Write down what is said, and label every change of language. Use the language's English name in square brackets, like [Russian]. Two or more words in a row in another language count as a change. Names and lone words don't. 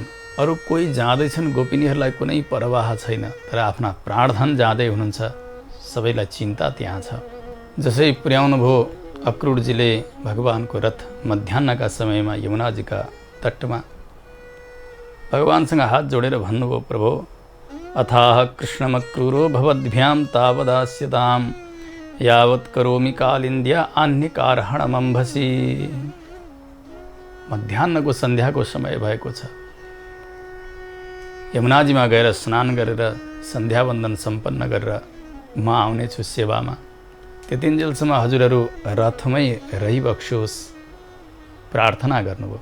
[Nepali] अरू कोही जाँदैछन्, गोपिनीहरूलाई कुनै परवाह छैन, तर आफ्ना प्राणधन जाँदै हुनुहुन्छ। सबैलाई चिन्ता त्यहाँ छ। जसै पुर्याउनु भयो अक्रूरजीले भगवानको रथ मध्याह्नका समयमा यमुनाजीका तटमा भगवानसँग हात जोडेर भन्नुभयो, प्रभु [Sanskrit] अथाह कृष्णमक्रूरो भवद्भ्यां तावदास्यतां यावत् करोमि कालिन्द्या आह्निकारहणमम्भसी। [Nepali] मध्याह्नको सन्ध्याको समय भएको छ। यमुनाजीमा गएर स्नान गरेर सन्ध्यावन्दन सम्पन्न गरेर म आउनेछु सेवामा। त्यतिन्जेलसम्म हजुरहरू रथमै रहिबक्सोस् प्रार्थना गर्नुभयो।